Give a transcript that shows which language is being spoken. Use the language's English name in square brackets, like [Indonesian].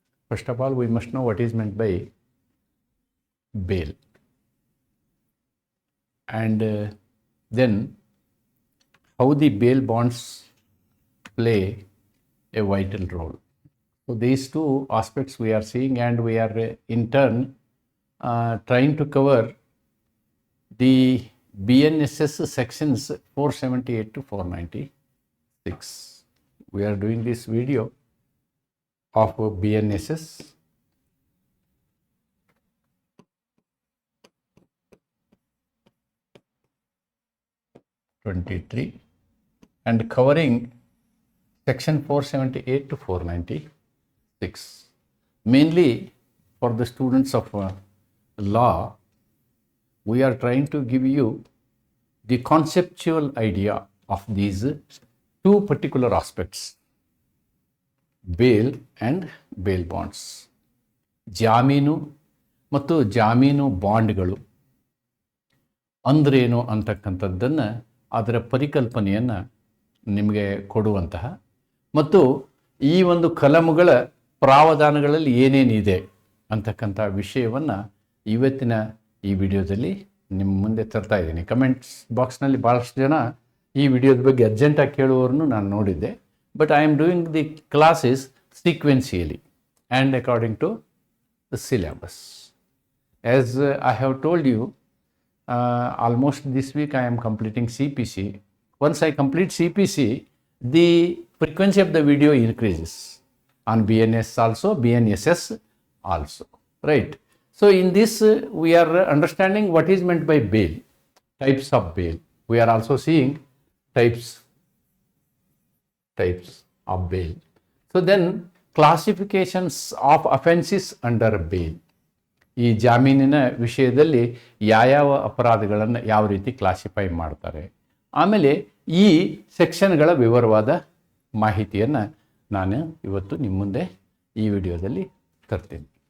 [English] First of all we must know what is meant by bail and then how the bail bonds play a vital role. So these two aspects we are seeing, and we are in turn trying to cover the BNSS sections 478 to 496. We are doing this video of BNSS '23 and covering section 478 to 496. Mainly for the students of law, we are trying to give you the conceptual idea of these two particular aspects, bail and bail bonds. [Kannada] ಜಾಮೀನು ಮತ್ತು ಜಾಮೀನು ಬಾಂಡ್ಗಳು ಅಂದ್ರೇನು ಅಂತಕ್ಕಂಥದ್ದನ್ನು, ಅದರ ಪರಿಕಲ್ಪನೆಯನ್ನು ನಿಮಗೆ ಕೊಡುವಂತಹ ಮತ್ತು ಈ ಒಂದು ಕಲಮುಗಳ ಪ್ರಾವಧಾನಗಳಲ್ಲಿ ಏನೇನಿದೆ ಅಂತಕ್ಕಂಥ ವಿಷಯವನ್ನು ಇವತ್ತಿನ ಈ ವಿಡಿಯೋದಲ್ಲಿ ನಿಮ್ಮ ಮುಂದೆ ತರ್ತಾ ಇದ್ದೀನಿ. ಕಮೆಂಟ್ಸ್ ಬಾಕ್ಸ್ನಲ್ಲಿ ಭಾಳಷ್ಟು ಜನ ಈ ವಿಡಿಯೋದ ಬಗ್ಗೆ ಅರ್ಜೆಂಟಾಗಿ ಕೇಳುವವರನ್ನು ನಾನು ನೋಡಿದ್ದೆ. [English] But I am doing the classes sequentially and according to the syllabus. As I have told you, almost this week I am completing CPC. Once I complete CPC, the frequency of the video increases on BNS also, BNSS also, right? So in this we are understanding what is meant by bail, types of bail. We are also seeing types of bail. So then classifications of offenses under bail. [Kannada] ಈ ಜಾಮೀನಿನ ವಿಷಯದಲ್ಲಿ ಯಾವ ಅಪರಾಧಗಳನ್ನು ಯಾವ ರೀತಿ classify ಮಾಡ್ತಾರೆ, ಆಮೇಲೆ ಈ ಸೆಕ್ಷನ್ಗಳ ವಿವರವಾದ ಮಾಹಿತಿಯನ್ನು ನಾನು ಇವತ್ತು ನಿಮ್ಮ ಮುಂದೆ ಈ ವಿಡಿಯೋದಲ್ಲಿ ತರ್ತೀನಿ.